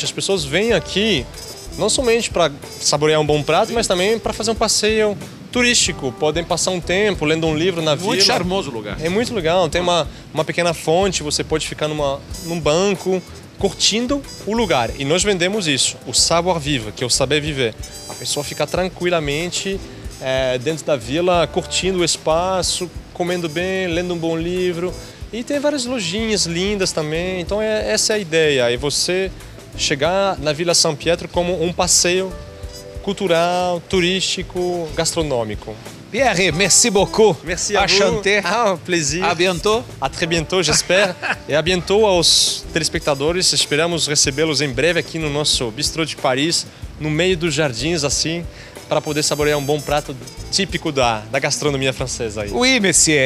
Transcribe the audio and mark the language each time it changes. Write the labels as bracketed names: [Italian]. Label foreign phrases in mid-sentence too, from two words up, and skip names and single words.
[Portuguese] As pessoas vêm aqui não somente para saborear um bom prato, mas também para fazer um passeio turístico. Podem passar um tempo lendo um livro na vila. Muito charmoso o lugar. É muito legal, tem uma pequena fonte, você pode ficar num banco, curtindo o lugar. E nós vendemos isso, o savoir-vivre, que é o saber viver. A pessoa fica tranquilamente dentro da vila, curtindo o espaço, comendo bem, lendo um bom livro. E tem várias lojinhas lindas também. Então essa é a ideia, é você chegar na Vila San Pietro como um passeio cultural, turístico, gastronômico. [French] Pierre, merci beaucoup. Merci à vous. Enchanté. Plaisir. À bientôt. À très bientôt, j'espère. E à bientôt [Portuguese] aos telespectadores. Esperamos recebê-los em breve aqui no nosso bistrô de Paris, no meio dos jardins, assim, para poder saborear um bom prato típico da gastronomia francesa aí. [French] Oui, monsieur.